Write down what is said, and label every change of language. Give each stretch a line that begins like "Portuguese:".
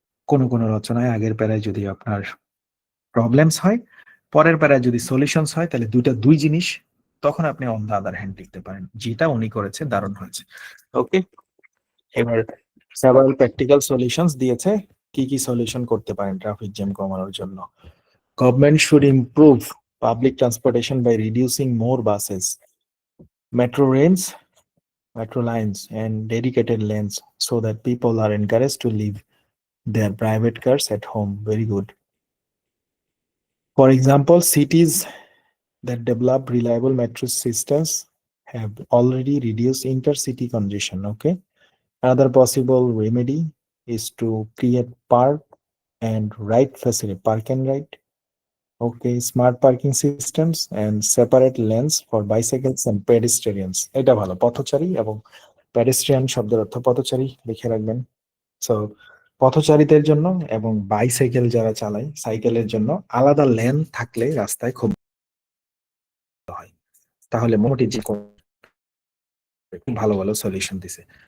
Bangla: কোন কোন রচনায় আগের প্যারায় যদি আপনার প্রবলেমস হয়, পরের প্যারায় যদি সলিউশনস হয়, তাহলে দুইটা দুই জিনিস, তখন আপনি অন দা আদার হ্যান্ড লিখতে পারেন, যেটা উনি করেছে দারুণ হয়েছে। ওকে, এবার সেভারাল প্র্যাকটিক্যাল সলিউশনস দিয়েছে, কি কি সলিউশন করতে পারেন ট্রাফিক জ্যাম কমানোর জন্য।
English: Government should improve public transportation by reducing more buses, metro lanes, metro lines and dedicated lanes so that people are encouraged to leave their private cars at home. Very good. For example, cities that develop reliable metro systems have already reduced intercity congestion. Okay. Another possible remedy is to create and ride facility, park and ride. Okay, smart parking systems and separate lanes for bicycles and pedestrians.
Bangla: এটা ভালো, পথচারী এবং pedestrian শব্দের অর্থ পথচারী, লিখে রাখবেন। So পথচারীদের জন্য এবং বাইসাইকেল যারা চালায় সাইকেলের জন্য আলাদা লেন থাকলে রাস্তায় খুব হয়, তাহলে মোটামুটি যে ভালো ভালো সলিউশন দিছে।